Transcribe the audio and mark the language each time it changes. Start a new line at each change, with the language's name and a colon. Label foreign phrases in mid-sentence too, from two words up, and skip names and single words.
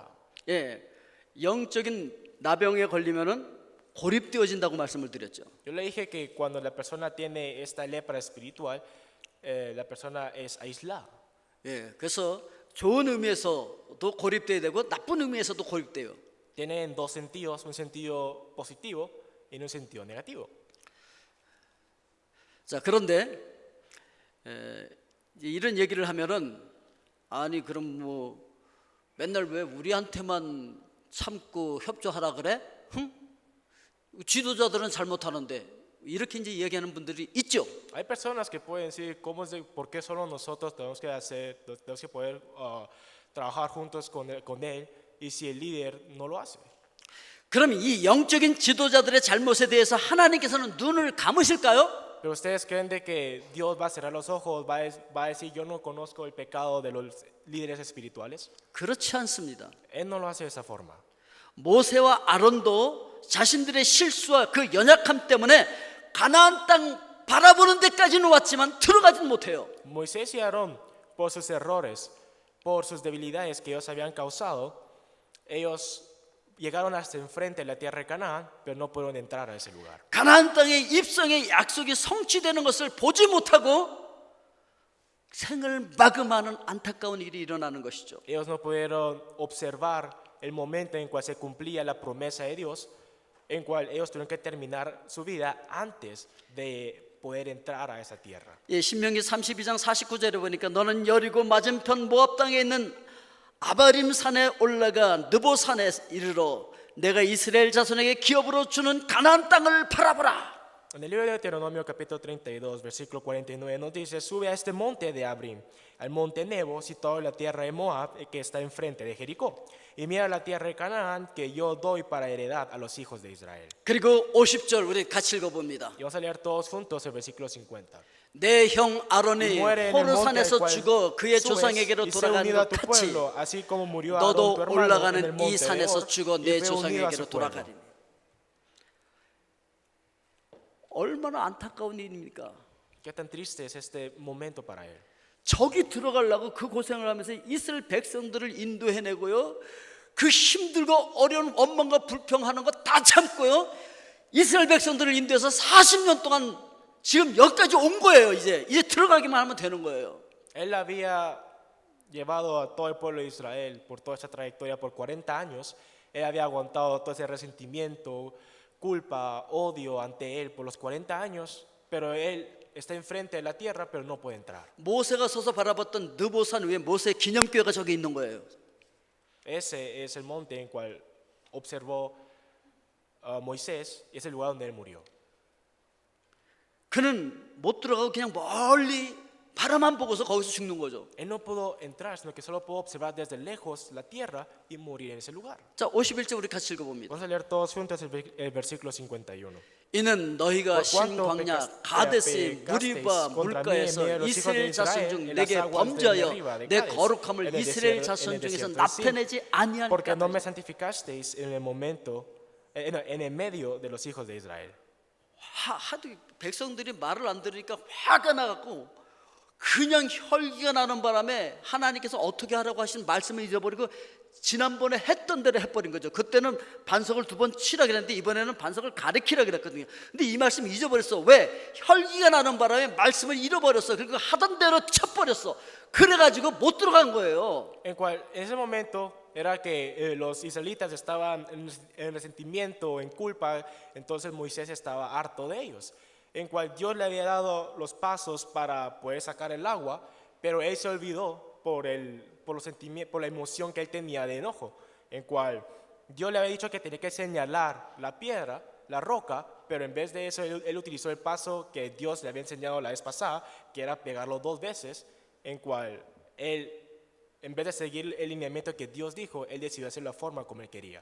Korean: 예, 영적인 나병에 걸리면은 고립되어진다고 말씀을 드렸죠.
Spanish: Yo le dije que cuando la persona tiene esta lepra espiritual, la persona es aislada.
Korean: 예, 그래서 좋은 의미에서도 고립돼야 되고 나쁜 의미에서도 고립돼요.
Spanish: Tiene en dos sentidos, un sentido positivo y en un sentido negativo.
Korean: 자, 그런데 이제 이런 얘기를 하면은 아니 그럼 뭐 맨날 왜 우리한테만 참고 협조하라 그래? 응? 지도자들은 잘못하는데 이렇게 이제 얘기하는 분들이 있죠.
Spanish: Hay personas que pueden decir, ¿por qué solo nosotros tenemos que poder trabajar juntos con él y si el líder no lo hace?
Korean: 그럼 이 영적인 지도자들의 잘못에 대해서 하나님께서는 눈을 감으실까요?
Spanish: Pero ustedes creen de que Dios va a cerrar los ojos, va a decir, yo no conozco el pecado de los líderes espirituales.
Korean: 그렇지 않습니다.
Spanish: Él no lo hace de esa forma.
Korean: 모세와 아론도 자신들의 실수와 그 연약함 때문에 가나안 땅 바라보는 데까지는 왔지만 들어가진 못해요.
Spanish: Moisés y Aarón, por sus errores, por sus debilidades que ellos habían causado, ellos llegaron hasta enfrente de la tierra de Canaán, pero no pudieron entrar a ese lugar.
Korean: 가나안 땅의 입성의 약속이 성취되는 것을 보지 못하고 생을 마감하는 안타까운 일이 일어나는 것이죠.
Spanish: Ellos no pudieron observar el momento en cual se cumplía la promesa de Dios, en cual ellos tuvieron que terminar su vida antes de poder entrar a esa tierra.
Korean: 예, 신명기 32장 49절에 보니까 너는 여리고 맞은편 모압 땅에 있는 아바림 산에 올라가 느보 산에 이르러 내가 이스라엘 자손에게 기업으로 주는 가나안 땅을 바라보라.
Spanish: En el libro de Deuteronomio capítulo 32 versículo 49 nos dice, sube a este monte de Abrim, al monte Nebo, situado en la tierra de Moab, que está enfrente de Jericó, y mira la tierra de Canaán que yo doy para heredad a los hijos de Israel.
Korean: 그리고 50절 우리 같이 읽어봅니다.
Spanish: Y vamos a leer todos juntos el versículo 50.
Korean: 내 형 아론이
Spanish: Muere en el monte al
Korean: 호르산에서
Spanish: cual
Korean: 죽어 그의
Spanish: subes
Korean: 조상에게로
Spanish: y sé
Korean: 돌아간
Spanish: unido a
Korean: 것
Spanish: tu
Korean: 같이
Spanish: pueblo, así como murió
Korean: 너도
Spanish: Aarón tu hermano en el
Korean: 올라가는 이
Spanish: monte de
Korean: 산에서
Spanish: Hor,
Korean: 죽어
Spanish: y
Korean: 내
Spanish: fue unido a
Korean: 조상에게로
Spanish: su pueblo.
Korean: 돌아가리니. 얼마나 안타까운 일입니까?
Spanish: Qué tan triste es este momento para él.
Korean: 저기 들어가려고 그 고생을 하면서 이스라엘 백성들을 인도해내고요, 그 힘들고 어려운 원망과 불평하는 거 다 참고요, 이스라엘 백성들을 인도해서 40년 동안 지금 여기까지 온 거예요. 이제 들어가기만 하면 되는 거예요.
Spanish: Él había llevado a todo el pueblo de Israel por toda esa trayectoria por 40 años. Él había aguantado todo ese resentimiento, culpa, odio ante él por los 40 años, pero él está enfrente de la tierra, pero no puede entrar.
Korean: 모세가 서서 바라봤던 느보산 위에 모세 기념교회가 저기 있는 거예요.
Spanish: Ese es el monte en cual observó Moisés y es el lugar donde él murió.
Korean: 그는 못 들어가고 그냥 멀리 바라만 보고서 거기서 죽는 거죠.
Spanish: Él no pudo entrar, sino que solo pudo observar desde lejos la tierra y morir en ese lugar.
Korean: 자, 51절 우리 같이 읽어봅니다.
Spanish: Vamos a leer todos juntos el versículo 51.
Korean: 이는 너희가 신광야 가데스 무리바 물가에서 이스라엘 자손 중 내게 범죄하여 내 거룩함을 이스라엘 자손 중에서 나타내지 아니하니까.
Spanish: Porque no me santificasteis en el momento, en el medio de los hijos de Israel.
Korean: 하도 백성들이 말을 안 들으니까 화가 나갖고 그냥 혈기가 나는 바람에 하나님께서 어떻게 하라고 하신 말씀을 잊어버리고 지난번에 했던 대로 해버린 거죠. 그때는 반석을 2번 치라 그랬는데 이번에는 반석을 가리키라 그랬거든요. 근데 이 말씀 잊어버렸어. 왜? 혈기가 나는 바람에 말씀을 잃어버렸어. 그리고 하던 대로 쳐버렸어. 그래가지고 못 들어간 거예요.
Spanish: En ese momento era que los israelitas estaban en resentimiento, en culpa, entonces Moisés estaba harto de ellos, en cual Dios le había dado los pasos para poder sacar el agua, pero él se olvidó por los sentimientos, por la emoción que él tenía de enojo, en cual Dios le había dicho que tenía que señalar la piedra, la roca, pero en vez de eso él utilizó el paso que Dios le había enseñado la vez pasada, que era pegarlo 2 veces, en cual él, en vez de seguir el lineamiento que Dios dijo, él decidió hacer la forma como él quería.